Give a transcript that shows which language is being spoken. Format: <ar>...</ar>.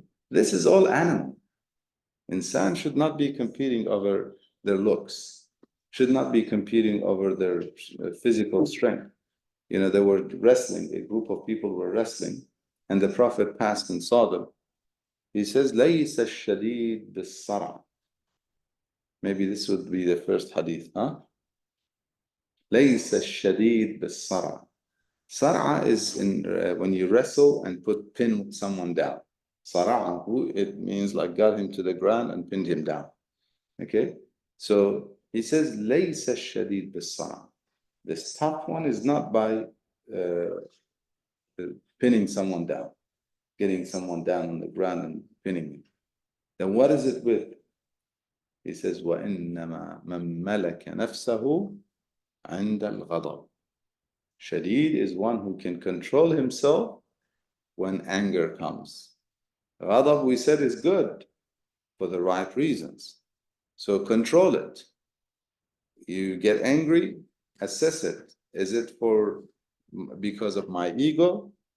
<en>This is all animal. Insan should not be competing over their looks, should not be competing over their physical strength. They were wrestling, a group of people were wrestling, and the Prophet passed and saw them. He says,</en> <ar>لَيْسَ الشَّدِيدُ بِالصَّرْعِ.</ar> <en>Maybe this would be the first hadith, huh?</en> <ar>لَيْسَ الشَّدِيدُ بِالصَّرْعِ.</ar> <en>Sar'a is when you wrestle and pin someone down. Sara'ahu, it means like got him to the ground and pinned him down. Okay? So he says,</en> <ar>لَيْسَ الشَّدِيدُ بِالصَّرْعِ.</ar> <en>This tough one is not by pinning someone down, getting someone down on the ground and pinning him. Then what is it with? He says,</en> <ar>وَإِنَّمَا مَنْ مَلَكَ نَفْسَهُ عِنْدَ الْغَضَبِ.</ar> <en>Shadid is one who can control himself when anger comes. Ghadab, we said, is good for the right reasons. So control it. You get angry, assess it. Is it because of my ego?</en>